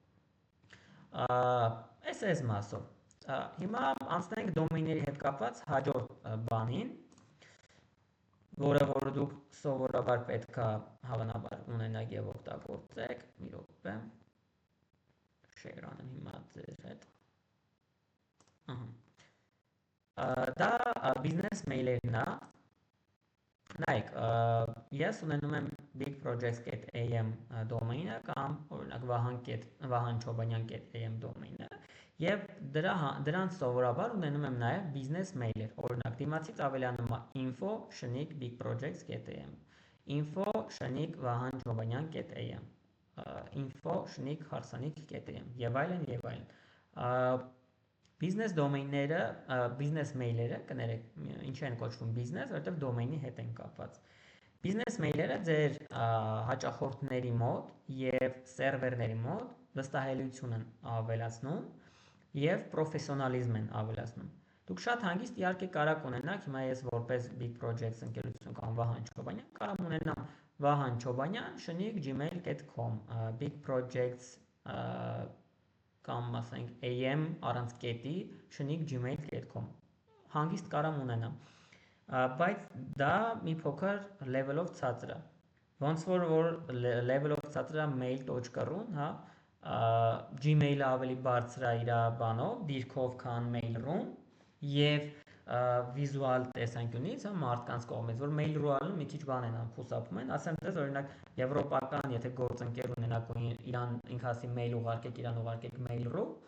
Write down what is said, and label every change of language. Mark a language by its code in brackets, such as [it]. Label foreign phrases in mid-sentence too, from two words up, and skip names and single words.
[hy] Այս մասով։ Հիմա անցնենք դոմեյնների հետ կապված հաջորդ բանին, որը որ դուք սովորաբար պետքա հավանաբար ունենաք եւ օգտագործեք, մի րոպե, share անեմ հիմա ձեր հետ։ Դա բիզնես մեյլերն է։ Նայեք, ես ունենում եմ bigprojects.am դոմեյնը կամ օրինակ vahanchobanyan.am դոմեյնը եւ դրանց սովորաբար ունենում եմ նաեւ բիզնես մեյլեր, օրինակ դիմացից ավելանում է info@bigprojects.am, info@vahanchobanyan.am, info@harsanik.am եւ այլն եւ այլն։ Բիզնես դոմեյնները, բիզնես մեյլերը, կներեք, ինչի են կոչվում բիզնես, որովհետև դոմեյնի հետ են կապված։ Բիզնես մեյլերը ձեր հաճախորդների մոտ եւ սերվերների մոտ վստահելիություն են ավելացնում եւ պրոֆեսիոնալիզմ են ավելացնում։ Դուք շատ հանգիստ իհարկե կարաք ունենաք, հիմա ես որպես Big Projects ընկերություն կամ Վահան Չոբանյան կարող ունենամ vahanchobanyan@gmail.com, Big Projects կամ ասենք am առանց կետի @gmail.com հանգիստ կարամ ունենամ, բայց դա մի փոքր level-ով ցածր է, ոնց որ level-ով ցածր է mail.ru-ն, հա, Gmail-ը ավելի բարձր է իր բանով, դիրքով, քան Mail.ru-ն եւ վիզուալ տեսանկյունից, հա, մարդկանց կողմից, որ Mail.ru-ը մի քիչ բան են խուսափում են, ասեմ դες օրինակ եվրոպական, եթե գործընկեր ունենաք ու իրան ինքնասի mail ուղարկեք, իրան ուղարկեք Mail.ru,